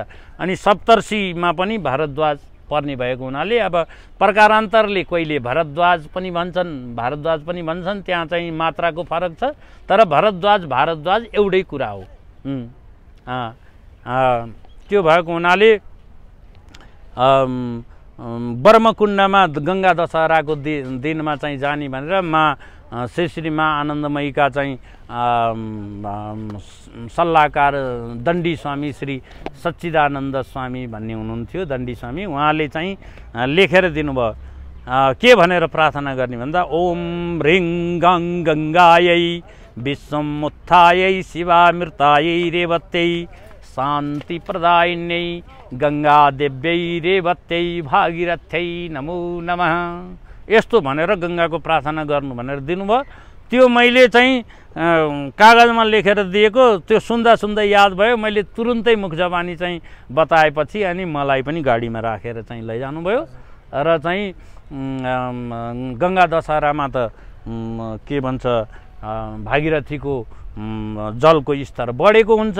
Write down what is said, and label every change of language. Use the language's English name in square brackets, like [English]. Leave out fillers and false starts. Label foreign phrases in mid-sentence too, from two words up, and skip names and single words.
[Nepali] अनि सप्तर्षिमा पनि भारद्वाज पर्ने भएको हुनाले अब प्रकारान्तरले कहिले भारद्वाज पनि भन्छन्, त्यहाँ चाहिँ मात्राको फरक छ, तर भारद्वाज एउटै कुरा हो। त्यो भएको हुनाले ब्रह्मकुण्डमा गङ्गा दशहराको दिनमा चाहिँ जाने भनेर श्री श्री माँ आनन्दमयीका चाहिँ सल्लाहकार दण्डी स्वामी श्री सच्चिदानन्द स्वामी भन्ने हुनुहुन्थ्यो, दण्डी स्वामी, उहाँले चाहिँ लेखेर दिनुभयो। के भनेर प्रार्थना गर्ने भन्दा [Sanskrit] ओम ह्रीं गं गङ्गायै विश्वमुत्थायै शिवामृतायै रेवत्यै शान्ति प्रदायिन्यै गङ्गा देव्यै रेवत्यै भागीरथ्यै नमो नमः [Nepali] यस्तो भनेर गङ्गाको प्रार्थना गर्नु भनेर दिनुभयो। त्यो मैले चाहिँ कागजमा लेखेर दिएको त्यो सुन्दा सुन्दै याद भयो। मैले तुरुन्तै मुख जबानी चाहिँ बताएपछि अनि मलाई पनि गाडीमा राखेर चाहिँ लैजानुभयो र चाहिँ गङ्गा दशहरामा त के भन्छ भागीरथीको जलको स्तर बढेको हुन्छ।